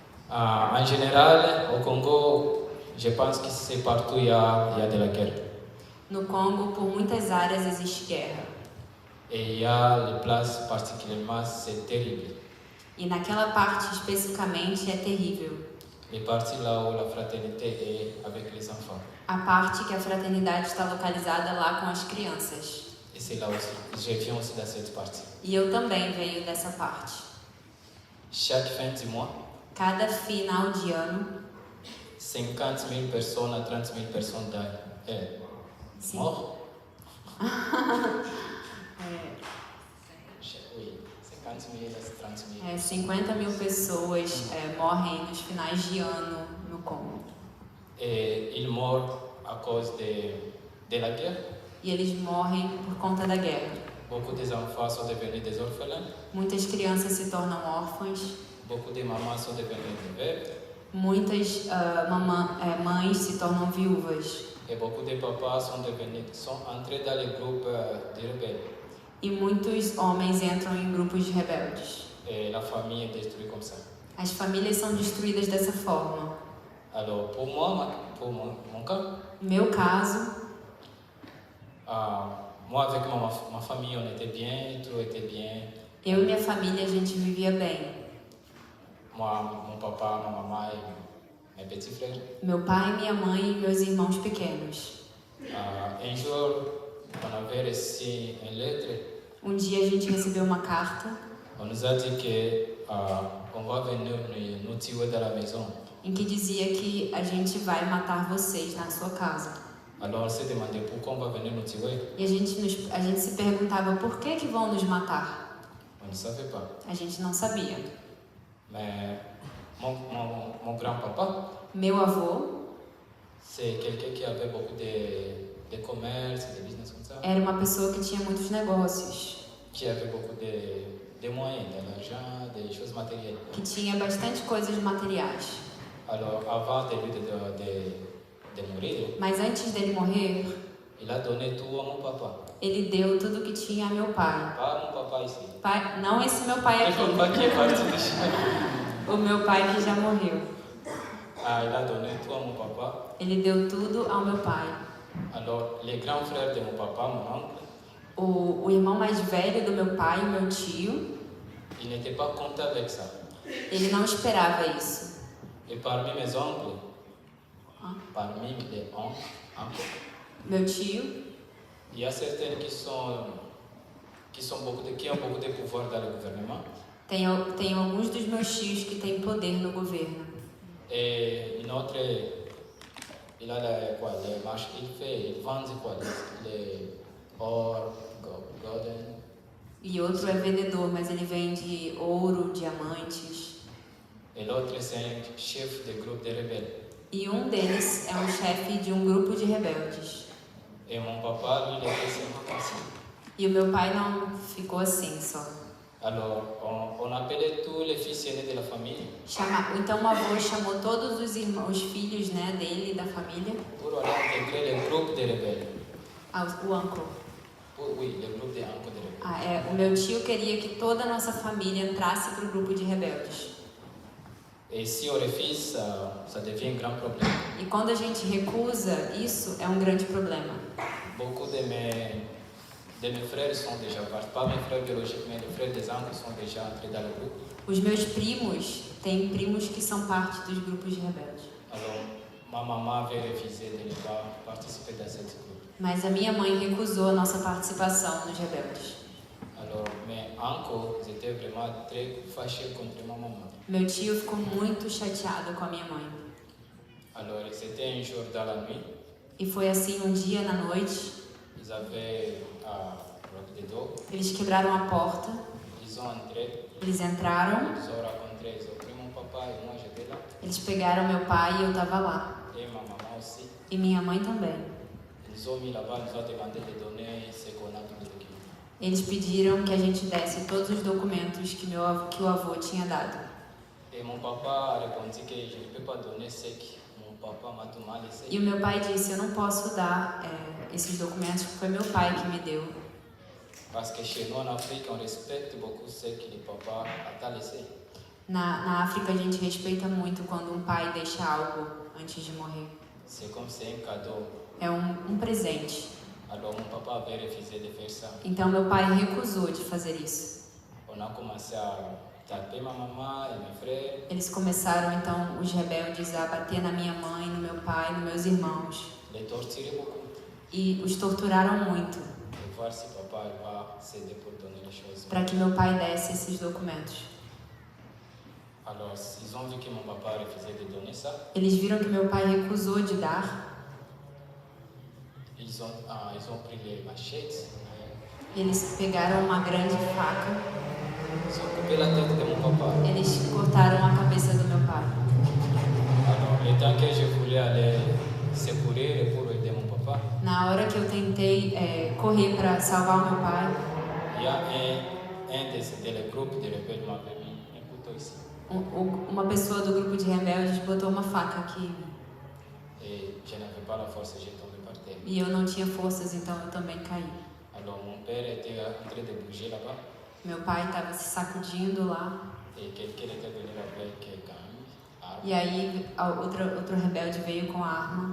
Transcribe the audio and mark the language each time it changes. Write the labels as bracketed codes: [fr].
[fr] En général, au Congo, je pense que c'est partout il y a de la guerre. [pt] No Congo, por muitas áreas existe guerra. [fr] Et il y a les places particulièrement, c'est terrible. [pt] E naquela parte especificamente é terrível. [fr] Les parties là où la fraternité est avec les enfants. [pt] A parte que a fraternidade está localizada lá com as crianças. [fr] Et c'est là aussi. Je viens aussi dans cette partie. [pt] E eu também venho dessa parte. [fr] Chaque fin du mois, [pt] Cada final de ano, [fr] 50 000 personnes à 30 000 personnes [pt] sim, [fr] mortes. Oui, 50 000 à 30 000. [pt] 50 mil pessoas morrem nos finais de ano no Congo. [fr] Et ils meurent à cause de la guerre. [pt] E eles morrem por conta da guerra. [fr] Beaucoup des enfants sont devenus des orphelins. [pt] Muitas crianças se tornam órfãs. [fr] Beaucoup de mamans sont devenues des veuves. [pt] Muitas mães se tornam viúvas. [fr] Et beaucoup de papas sont entrés dans les groupes de rebelles. [pt] E muitos homens entram em grupos de rebeldes. [fr] Et la famille est détruite comme ça. [pt] As famílias são destruídas dessa forma. [fr] Alors, pour mon cas, [pt] Meu caso, [fr] moi avec ma famille, on était bien, tout était bien. [pt] eu e minha família, a gente vivia bem. [fr] Moi, mon papa, ma maman et mes petits frères. [pt] Meu pai, minha mãe e meus irmãos pequenos. [fr] Un jour, on avait reçu une lettre. [pt] Dia a gente recebeu uma carta [fr] On nous a dit qu'on va venir nous tuer dans la maison. [pt] em que dizia que a gente vai matar vocês na sua casa. [fr] Alors on s'est demandé pourquoi on va venir nous tuer. [pt] E a gente se perguntava por que vão nos matar. [fr] On ne savait pas. [pt] A gente não sabia. [fr] Mais mon grand-papa, [pt] Meu avô [fr] c'est quelqu'un qui avait beaucoup de commerce, de business comme ça, [pt] era uma pessoa que tinha muitos negócios, [fr] qui avait beaucoup de moyens, de l'argent, des choses matérielles. [pt] que tinha bastante coisas materiais. [fr] Alors avant de lui de mourir, [pt] Mas antes dele morrer, [fr] il a donné tout à mon papa. [pt] ele deu tudo que tinha a meu pai. [fr] Pas mon papa ici. [pt] Não esse meu pai [fr] Le papa qui est [pt] aqui, [fr] parti de chez [pt] o meu pai que já morreu. [fr] il a donné tout à mon papa. [pt] Ele deu tudo ao meu pai. [fr] Alors les grands frères de mon papa, mon oncle, [pt] O irmão mais velho do meu pai, meu tio, [fr] il n'était pas content avec ça. [pt] ele não esperava isso. [fr] Et parmi mes oncles, parmi les oncles, [pt] Meu tio, [fr] il y a certains qui ont beaucoup de pouvoir dans le gouvernement. [pt] tem alguns dos meus tios que têm poder no governo. [fr] Et une autre, il a les marches il vend quoi, les or, golden. [pt] E outro é vendedor, mas ele vende ouro, diamantes. [fr] Et l'autre, c'est un chef de groupe de rebelles. [pt] E deles é chefe de grupo de rebeldes. [fr] Et mon papa, lui, il était seulement comme ça. [pt] E o meu pai não ficou assim só. [fr] Alors, on appelait tous les fils aînés de la famille [pt] Então o avô chamou todos os filhos, né, dele, da família. [fr] pour aller intégrer le groupe de rebelles. [pt] O uncle. [fr] Oui, le groupe de uncle de rebelles. [pt] O meu tio queria que toda a nossa família entrasse para o grupo de rebeldes. [fr] Et si on refuse, ça devient un grand problème. [pt] E quando a gente recusa, isso é grande problema. [fr] Beaucoup de mes frères sont déjà partis, pas mes frères biologiques, mais les frères des oncles sont déjà entrés dans le groupe. [pt] Os meus primos, tem primos que são parte dos grupos de rebeldes. [fr] Alors, ma maman avait refusé de ne pas participer dans cette groupe. [pt] Mas a minha mãe recusou a nossa participação nos rebeldes. [fr] Alors, mes oncles étaient vraiment très fâchés contre ma maman. [pt] Meu tio ficou muito chateado com a minha mãe. [fr] Alors, c'était un jour dans la nuit. [pt] E foi assim dia na noite. [fr] Ils avaient rompre des dos. [pt] Eles quebraram a porta, [fr] Ils ont entré. [pt] eles entraram, [fr] Ils ont rencontré. Ils ont pris mon papa et moi j'étais là. [pt] eles pegaram meu pai e eu tava lá. [fr] Et ma maman aussi. [pt] E minha mãe também. [fr] Ils ont mis là-bas, ils ont demandé de donner ce qu'on a tous les documents. [pt] Eles pediram que a gente desse todos os documentos que o avô tinha dado. [fr] Et mon papa a répondu que je ne peux pas donner ce que mon papa m'a tout mal laissé. [pt] E o meu pai disse, eu não posso dar esses documentos porque foi meu pai que me deu. [fr] Parce que chez nous en Afrique, on respecte beaucoup ce que le papa a laissé. [pt] Na África a gente respeita muito quando um pai deixa algo antes de morrer. [fr] C'est comme c'est un cadeau. [pt] É um presente. [fr] Alors mon papa avait refusé de faire ça. [pt] Então meu pai recusou de fazer isso. [fr] On a commencé à taper ma maman et mes frères. [pt] Eles começaram então, os rebeldes, a bater na minha mãe, no meu pai, nos meus irmãos. [fr] Les torturer beaucoup. [pt] E os torturaram muito [fr] Pour voir si papa va céder pour donner les choses. [pt] para que meu pai desse esses documentos. [fr] Alors ils ont vu que mon papa a refusé de donner ça. [pt] Eles viram que meu pai recusou de dar. [fr] Ils ont pris les machettes. [pt] Eles pegaram uma grande faca. [fr] Ils ont coupé la tête de mon papa. [pt] Eles cortaram a cabeça do meu pai. [fr] Alors le temps que je voulais aller secourir pour aider mon papa, [pt] Na hora que eu tentei correr para salvar o meu pai, [fr] il y a un des groupes de rebelles m'avait mis un couteau ici. [pt] uma pessoa do grupo de rebeldes botou uma faca aqui. [fr] Et je n'avais pas la force, j'ai tombé par terre. [pt] E eu não tinha forças, então eu também caí. [fr] Alors mon père était en train de bouger là-bas [pt] Meu pai estava se sacudindo lá. [fr] et quelqu'un était venu avec une arme [pt] E aí outro rebelde veio com a arma